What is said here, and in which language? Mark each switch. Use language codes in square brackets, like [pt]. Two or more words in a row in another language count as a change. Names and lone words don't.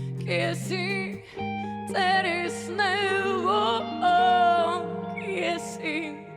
[sl] kje si, [en] there is no, [sl] kje si.